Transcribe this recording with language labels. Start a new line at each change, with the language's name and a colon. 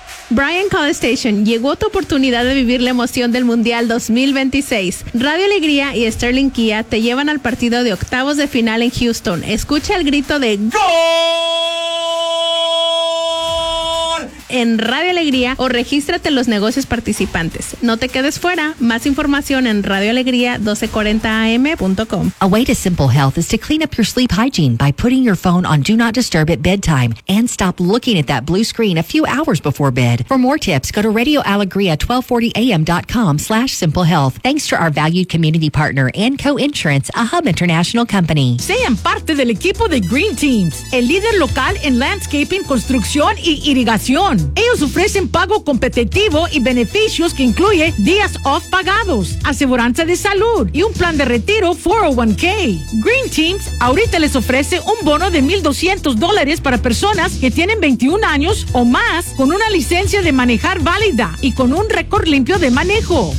Spanish: Brian College Station, llegó tu oportunidad de vivir la emoción del Mundial 2026. Radio Alegría y Sterling Kia te llevan al partido de octavos de final en Houston. Escucha el grito de ¡Gol! En Radio Alegría o regístrate en los negocios participantes. No te quedes fuera. Más información en radioalegria1240am.com.
English: A way to simple health is to clean up your sleep hygiene by putting your phone on Do Not Disturb at bedtime and stop looking at that blue screen a few hours before bed. For more tips, go to radioalegria1240am.com/simplehealth. Thanks to our valued community partner and co-insurance, a Hub International Company.
Spanish: Sean parte del equipo de Green Teams, el líder local en landscaping, construcción y irrigación. Ellos ofrecen pago competitivo y beneficios que incluye días off pagados, aseguranza de salud y un plan de retiro 401k. Green Teams ahorita les ofrece un bono de $1,200 para personas que tienen 21 años o más con una licencia de manejar válida y con un récord limpio de manejo.